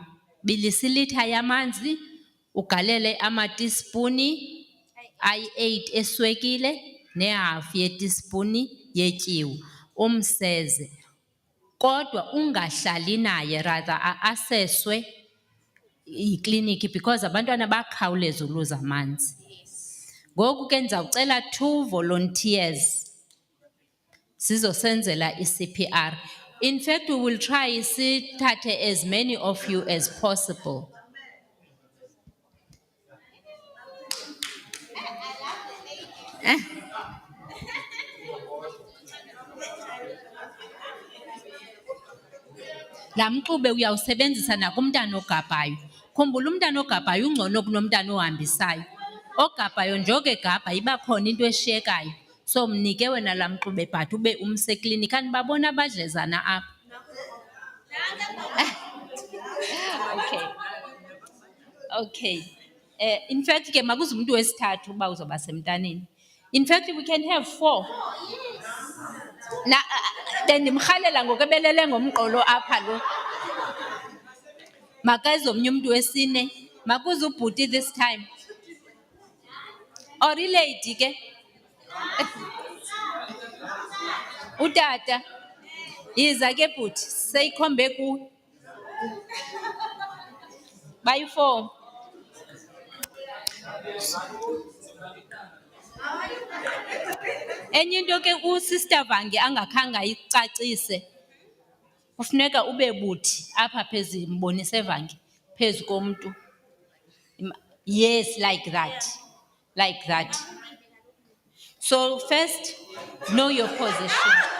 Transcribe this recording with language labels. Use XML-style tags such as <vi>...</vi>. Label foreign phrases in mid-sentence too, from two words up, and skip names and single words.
<xh>Bilisa ilitha yamanzi, ugalele amatispuni ayi-8 eswekile nehafu yetispuni yetyiwa, umseze. Kodwa ungahlali naye, rather aseswe yikliniki because abantwana bakhawuleza uluza amanzi. Ngoku ke ndizawucela 2 volunteers zizosenzela i-CPR.</xh> <en>In fact, we will try sithathe as many of you as possible.</en> <xh>Laa mxube uyawusebenzisa nakumntana ogabhayo. Khumbula umntana ogabhayo ungcono kunomntana ohambisayo. Ogabhayo njengoke egabha iba khona into eshiyekayo. So mnike wena laa mxube but ube umse ekliniki. Anibabona abadlezana apha? Okay.</xh> <en>In fact,</en> <xh>ke makuze umuntu wesithathu uba uzoba semntaneni.</xh> <en>In fact, we can have 4.</en> <xh>Na bendimrhalela ngokebelele ngomqolo apha lo. Makeze omnye umuntu wesine. Makuze ubhuti</xh> <en>this time.</en> <xh>Or ilady ke. Utata. Yiza ke bhuti, seyikhombe kuwe. Bayi-4. Enye into ke uSister Vange angakhange ayicacise. Kufuneka ube buthi apha phezulu mbonise Vange phezu komuntu.</xh> <en>Yes, like that. Like that. So first, know your position.</en>